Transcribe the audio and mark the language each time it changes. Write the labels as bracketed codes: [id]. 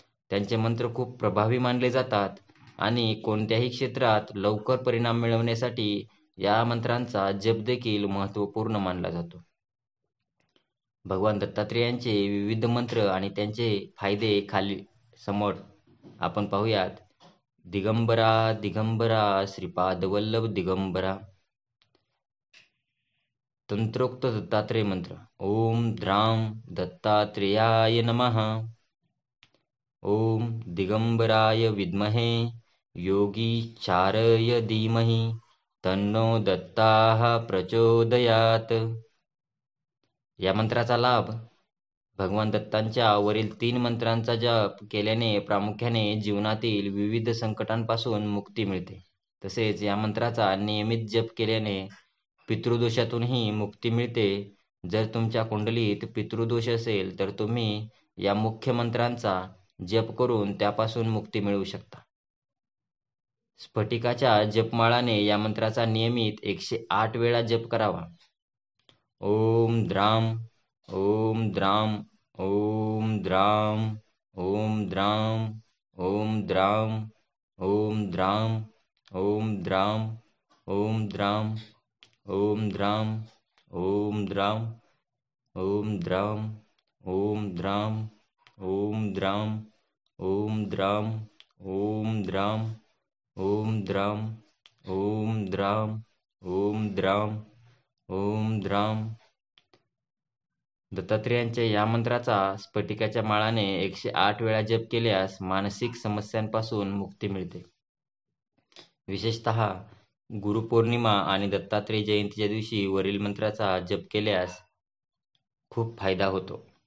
[mr] त्यांचे मंत्र खूप प्रभावी मानले जातात आणि कोणत्याही क्षेत्रात लवकर परिणाम मिळवण्यासाठी या मंत्रांचा जप देखील महत्त्वपूर्ण मानला जातो. भगवान दत्तात्रेयांचे विविध मंत्र आणि त्यांचे फायदे खाली समोर आपण पाहूयात. दिगंबरा दिगंबरा श्रीपाद वल्लभ दिगंबरा. तंत्रोक्त दत्तात्रेय मंत्र. [sa] ओम द्राम दत्तात्रेयाय नमः. ओम दिगंबराय विद्महे योगीचारय धीमहि तन्नो दत्ताः प्रचोदयात. [mr] या मंत्राचा लाभ. भगवान दत्तांच्या वरील 3 मंत्रांचा जप केल्याने प्रामुख्याने जीवनातील विविध संकटांपासून मुक्ती मिळते. तसेच या मंत्राचा नियमित जप केल्याने पितृदोषातूनही मुक्ती मिळते. जर तुमच्या कुंडलीत पितृदोष असेल तर तुम्ही या मुख्य मंत्रांचा जप करून त्यापासून मुक्ती मिळवू शकता. स्फटिकाच्या जपमाळाने या मंत्राचा नियमित 108 वेळा जप करावा. [sa] ओम द्राम ओम द्राम ओम द्राम ओम द्राम ओम द्राम ओम द्राम ओम द्राम ओम द्राम ओम द्राम ओम द्राम ओम द्राम ओम द्राम ओम द्राम ओम द्राम ओम द्राम ओम द्राम ओम द्राम ओम द्राम ओम द्राम. [mr] दत्तात्रेयांच्या या मंत्राचा स्फटिकाच्या माळाने 108 वेळा जप केल्यास मानसिक समस्यांपासून मुक्ती मिळते. विशेषतः गुरुपौर्णिमा आणि दत्तात्रेय जयंतीच्या दिवशी वरील मंत्राचा जप केल्यास खूप फायदा होतो.